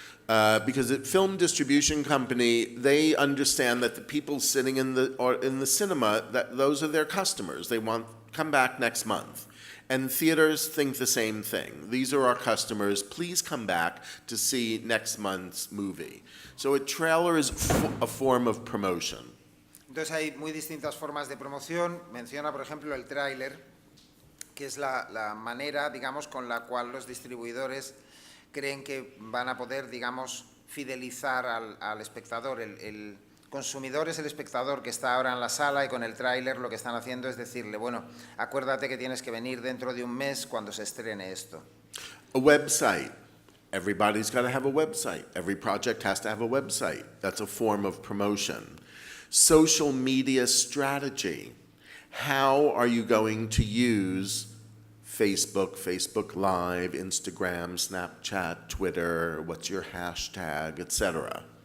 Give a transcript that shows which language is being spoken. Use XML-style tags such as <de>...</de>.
<en>Because at film distribution company, they understand that the people sitting in the cinema, that those are their customers. They want come back next month. And theaters think the same thing. These are our customers. Please come back to see next month's movie. So a trailer is a form of promotion.</en> <es>Entonces hay muy distintas formas de promoción. Menciona, por ejemplo, el tráiler, que es la manera, digamos, con la cual los distribuidores creen que van a poder, digamos, fidelizar al espectador. El consumidor es el espectador que está ahora en la sala y con el tráiler lo que están haciendo es decirle, bueno, acuérdate que tienes que venir dentro de un mes cuando se estrene esto.</es> <en>A website. Everybody's got to have a website. Every project has to have a website. That's a form of promotion. Social media strategy. How are you going to use Facebook, Facebook Live, Instagram, Snapchat, Twitter, what's your hashtag, etc.</en>